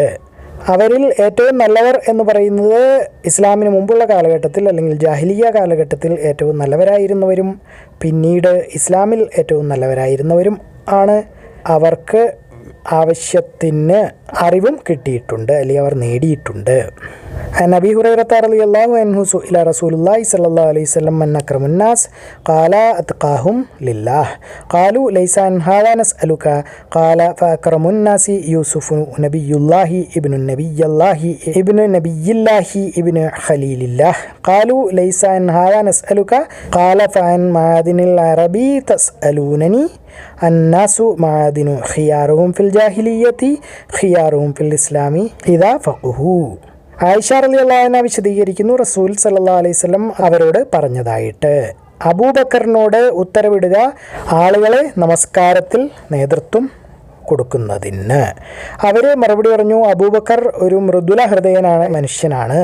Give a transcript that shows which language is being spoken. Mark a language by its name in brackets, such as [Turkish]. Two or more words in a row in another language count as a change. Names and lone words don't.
[Malayalam] അവരിൽ ഏറ്റവും നല്ലവർ എന്ന് പറയുന്നത് ഇസ്ലാമിന് മുമ്പുള്ള കാലഘട്ടത്തിൽ അല്ലെങ്കിൽ ജാഹിലിയ കാലഘട്ടത്തിൽ ഏറ്റവും നല്ലവരായിരുന്നവരും പിന്നീട് ഇസ്ലാമിൽ ഏറ്റവും നല്ലവരായിരുന്നവരും ആണ്. അവർക്ക് ആവശ്യത്തിന് അറിവും കിട്ടിയിട്ടുണ്ട്, അല്ലെങ്കിൽ അവർ നേടിയിട്ടുണ്ട്. [Arabic] عن أبي هريرة رضي الله عنه سئل رسول الله صلى الله عليه وسلم من أكرم الناس قال أتقاهم لله قالوا ليس عن هذا نسألك قال فأكرم الناس يوسف نبي الله ابن نبي الله ابن خليل الله قالوا ليس عن هذا نسألك قال فعن معادن العربي تسألونني الناس معادن خيارهم في الجاهلية خيارهم في الإسلام إذا فقهوا. [Malayalam] ആയിഷ [Arabic] رضي الله عنها [Malayalam] വിശദീകരിക്കുന്നു, റസൂൽ [Arabic] صلى الله عليه وسلم [Malayalam] അവരോട് പറഞ്ഞതായിട്ട്, അബൂബക്കറിനോട് ഉത്തരവിടുക ആളുകളെ നമസ്കാരത്തിൽ നേതൃത്വം കൊടുക്കുന്നതിന്. അവർ മറുപടി പറഞ്ഞു, അബൂബക്കർ ഒരു മൃദുല ഹൃദയനാണ് മനുഷ്യനാണ്.